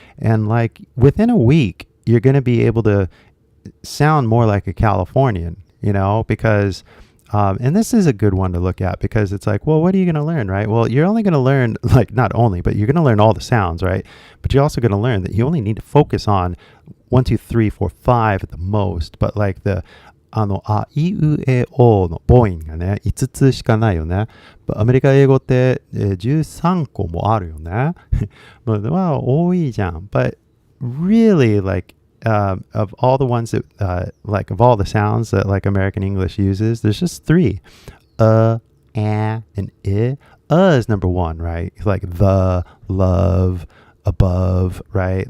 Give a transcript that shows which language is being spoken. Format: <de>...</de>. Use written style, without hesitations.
<en>And like within a week, you're going to be able to sound more like a Californian, you know, because and this is a good one to look at, because it's like, well, what are you going to learn, right? Well, you're only going to learn, like, not only, but you're going to learn all the sounds, right? But you're also going to learn that you only need to focus on 1, 2, 3, 4, 5 at the most. But like the</en> <ja>あいうえおの母音がね、5つしかないよね。アメリカ英語って、13個もあるよね。まあ、多いじゃん。</ja> <en>But really, like, of all the ones that, like, of all the sounds that, like, American English uses, there's just 3. And I. Is number 1, right? Like the, love, above, right?</en>